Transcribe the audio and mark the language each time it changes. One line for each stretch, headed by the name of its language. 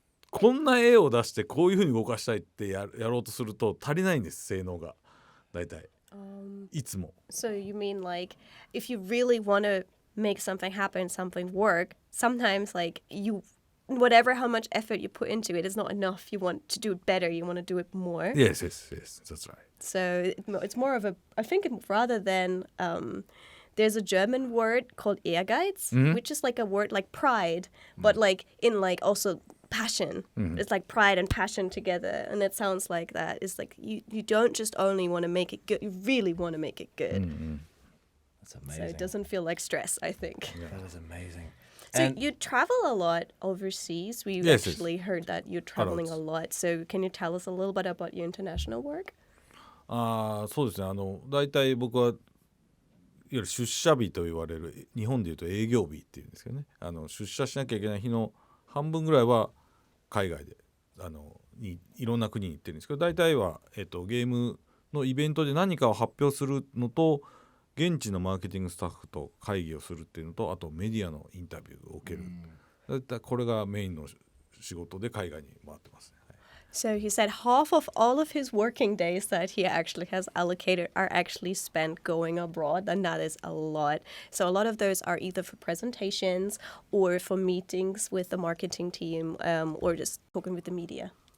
Japanese: こんな絵を出してこういう風に動かしたいってやろうとすると足りないんです、性能が大体、いつも。
English: So you mean like if you really want to make something happen, something work, sometimes like whatever how much effort you put into it is not enough. You want to do it better, you want to do it more. Yes, that's right. So it's more of a, I think rather than there's a German word called Ehrgeiz, which is like a word like pride, but like in like also passion. It's like pride and passion together, and it sounds like that. It's like you don't just only want to make it good, you really want to make it good. That's amazing. So it doesn't feel like stress, I think. Yeah. That is amazing. So And you travel a lot overseas. We Yes, actually heard that you're traveling a lot. So can you tell us a little bit about your international work?
Japanese: そうですね。大体僕はいわゆる出社日と言われる、日本でいうと営業日っていうんですけどね、出社しなきゃいけない日の半分ぐらいは海外でいろんな国に行ってるんですけど、大体は、ゲームのイベントで何かを発表するのと、現地のマーケティングスタッフと会議をするっていうのと、あとメディアのインタビューを受ける、だいたいこれがメインの仕事で海外に回ってますね。
English: So he said half of all of his working days that he actually has allocated are actually spent going abroad, and that is a lot. So a lot of those are either for presentations or for meetings with the marketing team, or just talking with the media.